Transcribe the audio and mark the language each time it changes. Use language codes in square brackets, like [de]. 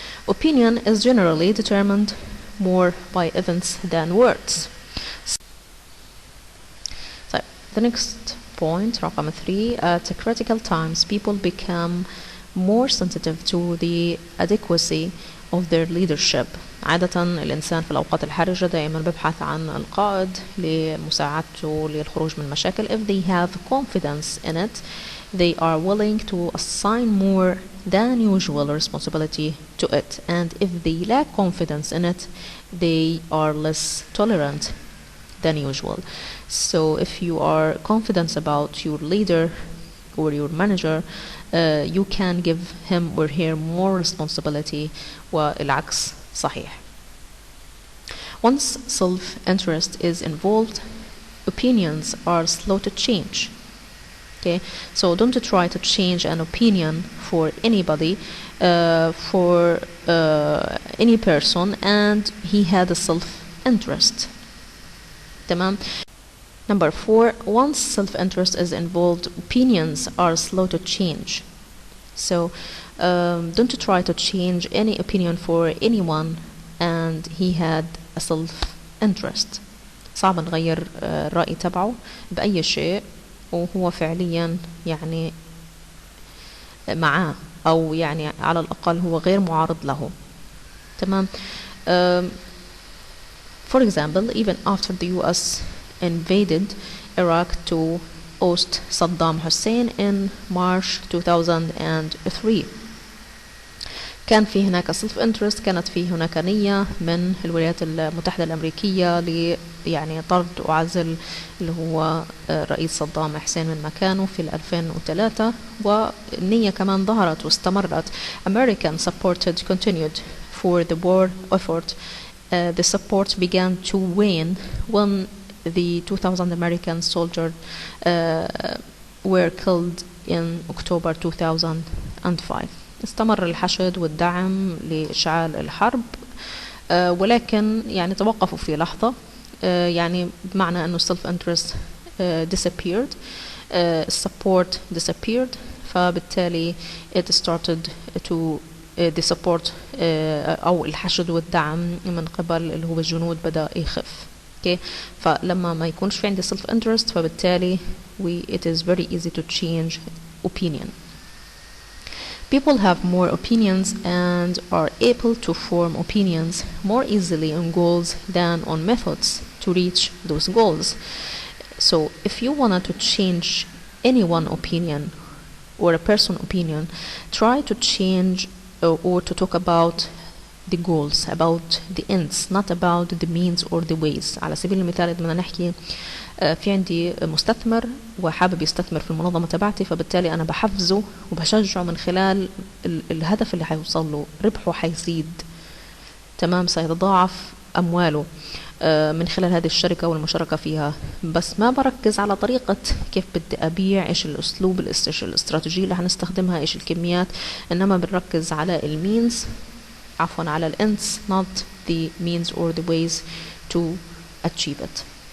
[en] Opinion is generally determined more by events than words. So the next point, [ar] رقم 3, [en] at critical times people become more sensitive to the adequacy of their leadership. [ar] عادة الإنسان في الأوقات الحرجة دائما ببحث عن القائد لمساعدته للخروج من مشاكل. [en] If they have confidence in it, they are willing to assign more than usual responsibility to it. And if they lack confidence in it, they are less tolerant than usual. So if you are confident about your leader or your manager, you can give him or her more responsibility, [ar] والعكس صحيح. [en] Once self-interest is involved, opinions are slow to change. Okay, so don't try to change an opinion for anybody, for any person, and he had a self-interest. [ar] تمام. [en] Number 4, once self-interest is involved, opinions are slow to change. So don't try to change any opinion for anyone and he had a self-interest. [ar] صعب نغير الرأي تبعه بأي شيء وهو فعليا يعني معاه أو يعني على الأقل هو غير معارض له. تمام. [en] For example, even after the US invaded Iraq to oust Saddam Hussein in March 2003, [ar] كان في هناك self interest، كانت في هناك نية من الولايات المتحدة الأمريكية يعني طرد وعزل اللي هو رئيس صدام حسين من مكانه في 2003، والنية كمان ظهرت واستمرت. [en] American supported continued for the war effort. The support began to wane when the 2,000 American soldiers were killed in October 2005. [ar] استمر الحشد والدعم لإشعال الحرب، ولكن يعني توقفوا في لحظة، يعني بمعنى أنه [en] self interest disappeared, support disappeared، [ar] فبالتالي [en] it started to the support [ar] أو الحشد والدعم من قبل اللي هو الجنود بدأ يخف. [en] Okay. [ar] فلما ما يكونش في عندي self interest فبالتالي [en] it is very easy to change opinion. People have more opinions and are able to form opinions more easily on goals than on methods to reach those goals. So if you wanted to change any one opinion or a person's opinion, try to change or to talk about the goals, about the ends, not about the means or the ways. [ar] على سبيل المثال بدنا نحكي في عندي مستثمر وحابب يستثمر في المنظمة تبعتي، فبالتالي أنا بحفزه وبشجعه من خلال الهدف اللي حيوصل له، ربحه حيزيد، تمام، سيتضاعف أمواله من خلال هذه الشركة والمشاركة فيها، بس ما بركز على طريقة كيف بدي أبيع، إيش الأسلوب، الاستراتيجية اللي هنستخدمها، إيش الكميات، إنما بنركز على المينز، عفوا على الانds, [en] not the means or the ways to achieve it.